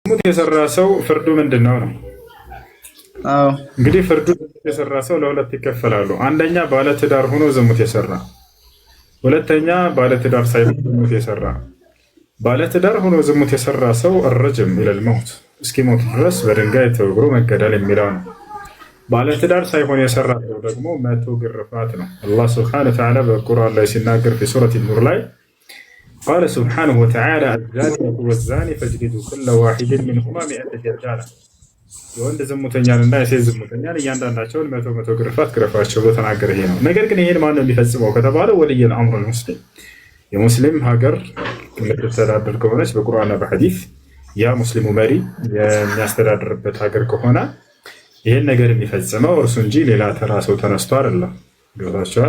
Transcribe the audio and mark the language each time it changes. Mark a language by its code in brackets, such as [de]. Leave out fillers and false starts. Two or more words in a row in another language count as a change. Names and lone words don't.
[am] ዝሙት የሰራ ሰው ፍርዱ ምንድነው ነው? አዎ እንግዲህ ፍርዱ የሰራ ሰው ለሁለት ይከፈላሉ። አንደኛ ባለትዳር ሆኖ ዝሙት የሰራ፣ ሁለተኛ ባለትዳር ሳይሆን ዝሙት የሰራ። ባለትዳር ሆኖ ዝሙት የሰራ ሰው [ar] الرجم الى الموت [am] እስኪሞት ድረስ በድንጋይ ተወግሮ መገደል የሚለው ነው። ባለትዳር ሳይሆን የሰራ ሰው ደግሞ 100 ግርፋት ነው። አላህ [ar] سبحانه وتعالى [am] በቁርአን ላይ ሲናገር [ar] في سورة النور [am] ላይ [ar] قال سبحانه وتعالى الزانية والزاني فاجلدوا كل واحد منهما 100 جلدة [am] የወንድ ዝሙተኛንና የሴት ዝሙተኛን እያንዳንዳቸውን 100 ግርፋት ግረፋቸው ብሎ ተናገረ። ይሄ ነው። ነገር ግን ይሄን ማን ነው የሚፈጽመው ከተባለ [ar] ولي الأمر [am] ሙስሊም፣ የሙስሊም ሀገር የምትተዳደር ከሆነች በቁርአንና በሐዲስ ያ ሙስሊሙ መሪ የሚያስተዳድርበት ሀገር ከሆነ ይሄን ነገር የሚፈጽመው እርሱ እንጂ ሌላ ተራ ሰው ተነስቶ አይደለም። ገብታችኋል?